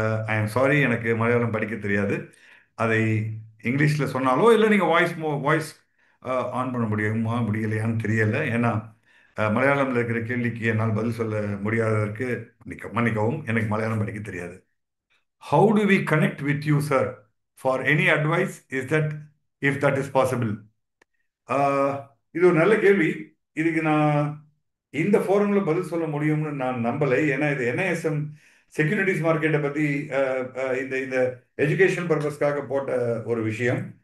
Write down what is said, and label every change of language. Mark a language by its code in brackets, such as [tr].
[en] I am sorry, [ta] எனக்கு மலையாளம் படிக்க தெரியாது. அதை இங்கிலீஷில் சொன்னாலோ இல்லை நீங்கள் வாய்ஸ் ஆன் பண்ண முடியலையான்னு தெரியலை. ஏன்னா மலையாளமில் இருக்கிற கேள்விக்கு என்னால் பதில் சொல்ல முடியாததற்கு மன்னிக்கவும், எனக்கு மலையாளம் படிக்க தெரியாது. [en] How do we connect with you, sir, for any advice? If that is possible? [ta] இது ஒரு நல்ல கேள்வி. இதுக்கு நான் இந்த ஃபோரம்ல பதில் சொல்ல முடியும்னு நான் நம்பலை. ஏன்னா இது என்ஐஎஸ்எம் செக்யூரிட்டிஸ் மார்க்கெட்டை பற்றி இந்த இந்த எஜுகேஷன் பர்பஸ்க்காக போட்ட ஒரு விஷயம்.